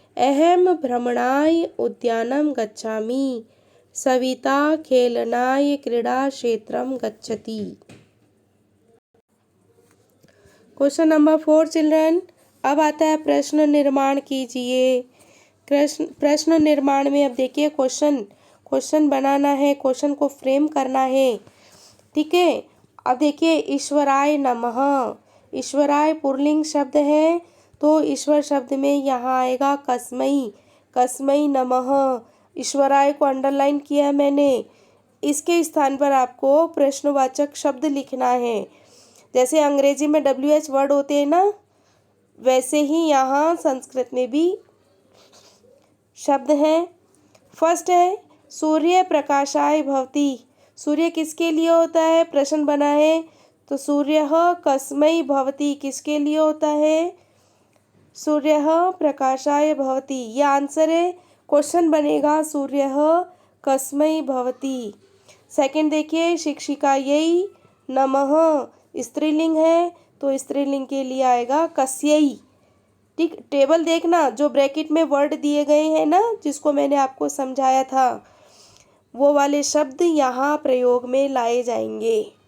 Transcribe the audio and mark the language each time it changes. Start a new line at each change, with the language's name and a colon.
Sanskrit: अहम भ्रमणाय उद्यानं गच्छामि। सविता खेलनाय क्रीडाक्षेत्रं गच्छति।
Hindi: Question number 4 children. अब आता है प्रश्न निर्माण कीजिए। प्रश्न निर्माण में अब देखिए क्वेश्चन बनाना है, क्वेश्चन को फ्रेम करना है। ठीक है, अब देखिए ईश्वराय नमः। ईश्वराय पुल्लिंग शब्द है, तो ईश्वर शब्द में यहाँ आएगा कस्मै, कस्मै नमः। ईश्वराय को अंडरलाइन किया है मैंने। इसके स्थान पर आपको प्रश्नवाचक शब्द लिखना है। जैसे अंग्रेजी में WH वर्ड होते हैं ना, वैसे ही यहाँ संस्कृत में भी शब्द हैं। फर्स्ट है
Sanskrit: सूर्य प्रकाशाय भवति,
Hindi: सूर्य किसके लिए होता है? प्रश्न बना है, तो
Sanskrit: सूर्यः कस्मै भवति,
Hindi: किसके लिए होता है?
Sanskrit: सूर्यः प्रकाशाय भवति,
Hindi: ये आंसर है। क्वेश्चन बनेगा
Sanskrit: सूर्यः कस्मै भवति।
Hindi: सेकंड देखिए शिक्षिकायै नमः, स्त्रीलिंग है, तो स्त्रीलिंग के लिए आएगा कस्यै। ठीक, टेबल देखना, जो ब्रैकेट में वर्ड दिए गए हैं ना, जिसको मैंने आपको समझाया था, वो वाले शब्द यहाँ प्रयोग में लाए जाएंगे।